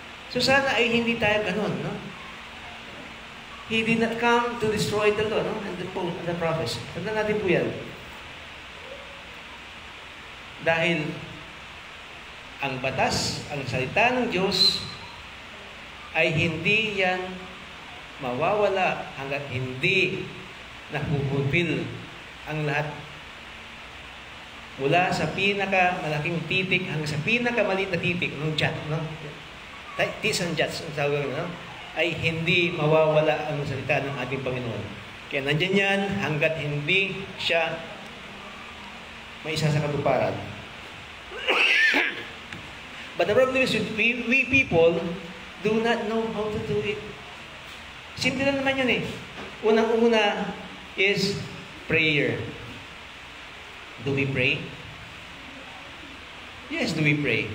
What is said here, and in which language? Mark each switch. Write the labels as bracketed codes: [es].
[tl] So sana ay hindi tayo ganun, no? [en] He did not come to destroy the law, no? And the prophets. [tl] Tandaan natin po yan. Dahil ang batas, ang salita ng Diyos ay hindi yan mawawala hanggat hindi napupulfill ang lahat. Mula sa pinakamalaking titik hanggang sa pinakamaliit na titik ng jot, no? Tis and jots ang tawag, no? Ay hindi mawawala ang salita ng ating Panginoon. Kaya nandyan yan hanggat hindi siya may isa sa katuparan. [en] But the problem is we people do not know how to do it. [tl] Simple lang naman yun eh. Unang-una is prayer. [en] Do we pray? Yes, do we pray?